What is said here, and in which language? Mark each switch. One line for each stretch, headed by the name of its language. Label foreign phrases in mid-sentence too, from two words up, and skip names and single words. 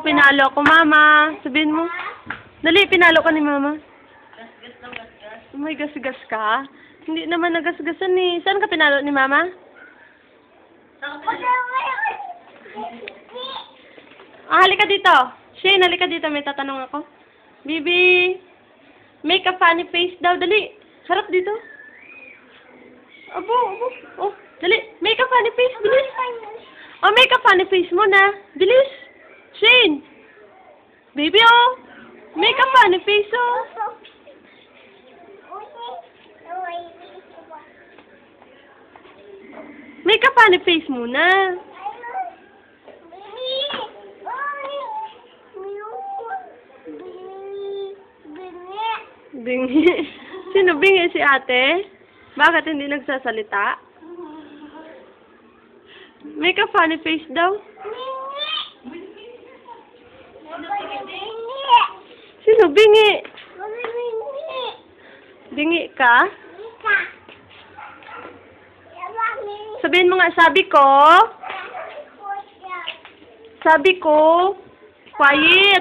Filipino: Pinalo ako, Mama. Sabihin mo. Dali, pinalo ka ni Mama. May gas-gas ka? Hindi naman nagasgasan eh. Saan ka pinalo ni Mama? Ah, halika dito. Shane, halika dito. May tatanong ako. Bibi,
English: make a funny face
Filipino: daw. Dali. Harap dito. Abo. Oh, dali.
English: Make a funny face. Bilis. Oh, make a funny face muna.
Filipino: Bilis. Shane. Baby, oh.
English: Make a funny face, oh. Make a funny face muna.
Filipino: Bingi. Sino bingi? Si ate? Bakit hindi nagsasalita?
English: Make a funny face daw.
Filipino: Sino bingi? Bingi ka? Sabihin mo nga, sabi ko, quiet.